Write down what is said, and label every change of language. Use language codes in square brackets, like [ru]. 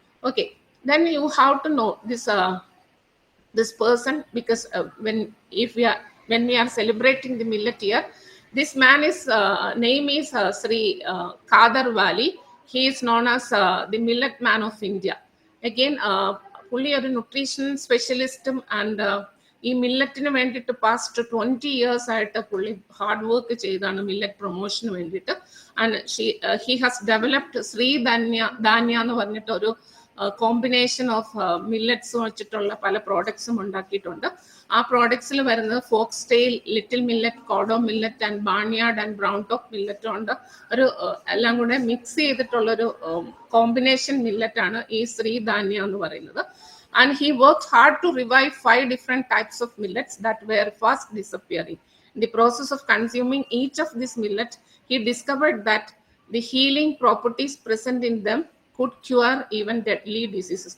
[en] Okay, then you have to know this person because when we are celebrating the millet year, this man is name is Sri Kadar Wali. He is known as the millet man of India. Again fully a nutrition specialist and [ml] ഈ മില്ലറ്റിന് വേണ്ടിയിട്ട് past 20 years ആയിട്ട് പുള്ളി hard work ചെയ്താണ് millet പ്രൊമോഷന് വേണ്ടിയിട്ട്. [en] and he has developed [ml] Shri ധാന്യ എന്ന് പറഞ്ഞിട്ട് ഒരു കോമ്പിനേഷൻ ഓഫ് മില്ലറ്റ്സ് വെച്ചിട്ടുള്ള പല പ്രോഡക്ട്സും ഉണ്ടാക്കിയിട്ടുണ്ട്. ആ പ്രോഡക്ട്സിൽ വരുന്നത് Fox tail, little millet, kodo millet and ബാർണിയാർഡ് and brown top മില്ലറ്റും ഉണ്ട്. ഒരു എല്ലാം കൂടെ മിക്സ് ചെയ്തിട്ടുള്ളൊരു കോമ്പിനേഷൻ മില്ലറ്റാണ് ഈ ശ്രീ ധാന്യ എന്ന് പറയുന്നത്. [en] And he worked hard to revive 5 different types of millets that were fast disappearing. In the process of consuming each of these millet, he discovered that the healing properties present in them could cure even deadly diseases.